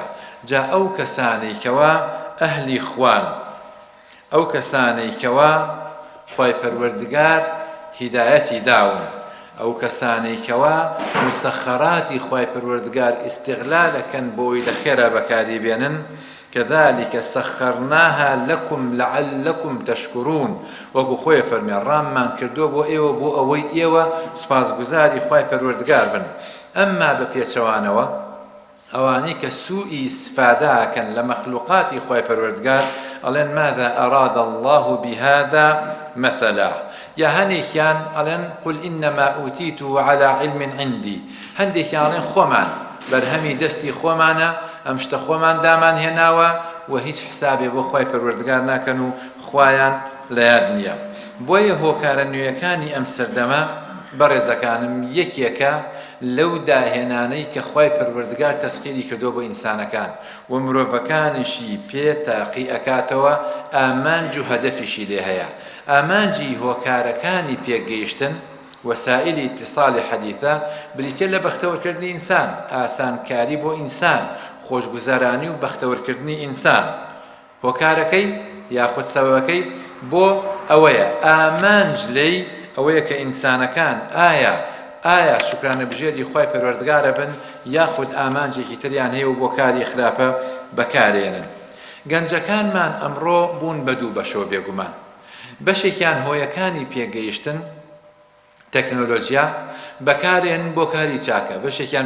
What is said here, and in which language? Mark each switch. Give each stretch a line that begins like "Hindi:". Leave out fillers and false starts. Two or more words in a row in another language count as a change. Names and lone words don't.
Central Kurdish: جا ئەو کەسانەی کەوا ئەهلی خوان، ئەو کەسانەی کەوا خۆی پەروەردگار هیدایەتی داون، ئەو کەسانەی کەوا مسەخەراتی خۆی پەروەردگار ئیستیغلالەکەن بۆی لە خێرا بەکاری بێنن،
Arabic: كذلك سخرناها لكم لعلكم تشكرون.
Central Kurdish: وەکو خۆی فەرمێ ڕاممان کردووە بۆ ئێوە بۆ ئەوەی ئێوە سوپاسگوزاری خۆی پەروەردگار بن. ئەمما بە پێچەوانەوە ئەوانەی کە سوئی ئیستفادەکەن لە مەخلوقاتی خۆی پەروەردگار ئەڵێن
Arabic: ماذا أراد الله بهذا مثلا.
Central Kurdish: یا هەندێکیان ئەڵێن
Arabic: قل إنما أوتيته على علم عندي.
Central Kurdish: هەندێکیان ئەڵێن خۆمان بەرهەمی دەستی خۆمانە، ئەم شتە خۆمان دامان هێناوە و هیچ حسابێ بۆ خۆی پەروەردگار ناکەن و خوایان لە یاد نییە. بۆیە هۆکارە نوێیەکانی ئەم سەردەمە بەڕێزەکانم یەکێکە لەو داهێنانەی کە خوای پەروەردگار تەسخیری کردو بۆ ئینسانەکان و مرۆڤەکانیشی پێ تاقی ئەکاتەوە ئامانج و هەدەفیشی لێ هەیە ئامانجی هۆکارەکانی پێگەیشتن
Arabic: وسائل اتصال حديثة
Central Kurdish: بریتە لە بەختەوەرکردنی ئینسان ئاسانکاری بۆ ئینسان خۆشگوزارانی و بەختەوەرکردنی ئینسان هۆکارەکەی یاخود سەبەبەکەی بۆ ئەوەیە ئامانج لێی ئەوەیە کە ئینسانەکان ئایا شکرانە بژێری خوای پەروەردگارە بن یاخود ئامانجێکی تریان هەیە و بۆ کاری خراپە بەکارێنن گەنجەکانمان ئەمڕۆ بوون بە دوو بەشەوە بێگومان بەشێکیان هۆیەکانی پێگەیشتن تەکنۆلۆژیا بەکارێن بۆ کاری چاکە بەشێکیان